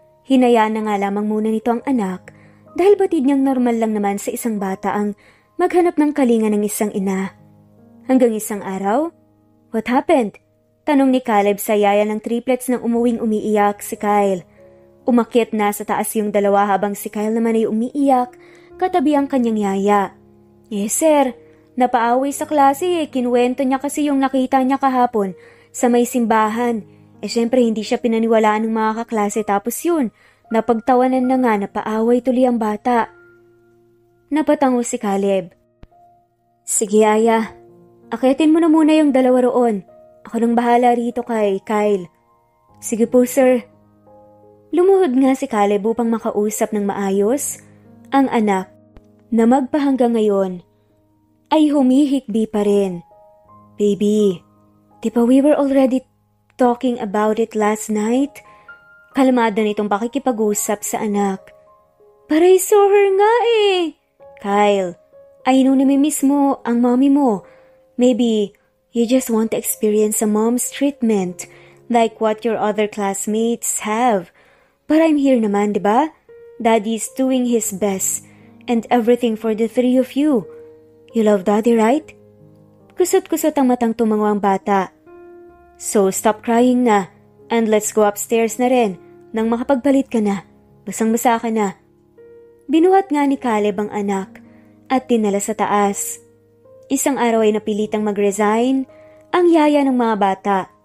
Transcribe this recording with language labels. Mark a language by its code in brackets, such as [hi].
[tl] Hinayaan na nga lamang muna nito ang anak dahil batid niyang normal lang naman sa isang bata ang maghanap ng kalinga ng isang ina. Hanggang isang araw, [en] what happened? [tl] Tanong ni Caleb sa yaya ng triplets nang umuwing umiiyak si Kyle. Umakyat na sa taas yung dalawa habang si Kyle naman ay umiiyak katabi ang kanyang yaya. Yes sir, napaaway sa klase kinuwento niya kasi yung nakita niya kahapon sa may simbahan. Syempre hindi siya pinaniwalaan ng mga kaklase tapos yun, napagtawanan na nga napaaway tuloy ang bata. Napatango si Caleb. Sige, Aya. Akitin mo na muna yung dalawa roon. Ako nang bahala rito kay Kyle. Sige po, sir. Lumuhod nga si Caleb upang makausap ng maayos ang anak na magpahanggang ngayon ay humihikbi pa rin. [en] Baby, [tl] di ba [en] we were already talking about it last night? [tl] Kalmado nitong pakikipag-usap sa anak. [en] But I saw her [tl] nga eh. Kyle, [en] I know [tl] namimiss mo ang mommy mo. [en] Maybe You just want to experience a mom's treatment like what your other classmates have. But I'm here [tl] naman, di ba? [en] Daddy's doing his best and everything for the three of you. You love Daddy, right? [tl] Kusot-kusot ang matang tumango ang bata. [en] So stop crying [tl] na [en] and let's go upstairs [tl] na rin nang makapagpalit ka na. Basang-basa ka na. Binuhat nga ni Caleb ang anak at dinala sa taas. Isang araw ay napilitang mag-resign ang yaya ng mga bata.